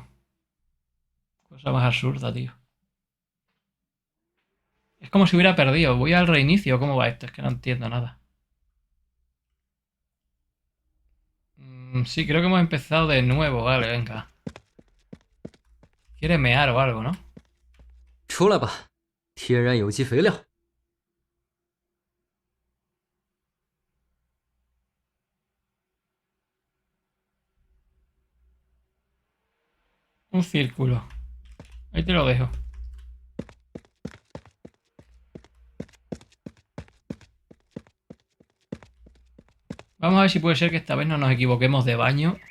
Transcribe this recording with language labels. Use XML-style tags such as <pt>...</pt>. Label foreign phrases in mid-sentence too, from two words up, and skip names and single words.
<es>Cosa más absurda, tío. Es como si hubiera perdido. Voy al reinicio. ¿Cómo va esto? Es que no entiendo nada. Sí, creo que hemos empezado de nuevo. Vale, venga. Quiere mear o algo, ¿no?</es> <zh>出来吧，天然有机肥料。</zh> <es>Un círculo. Ahí te lo dejo. Vamos a ver si puede ser que esta vez no nos equivoquemos de baño.</es>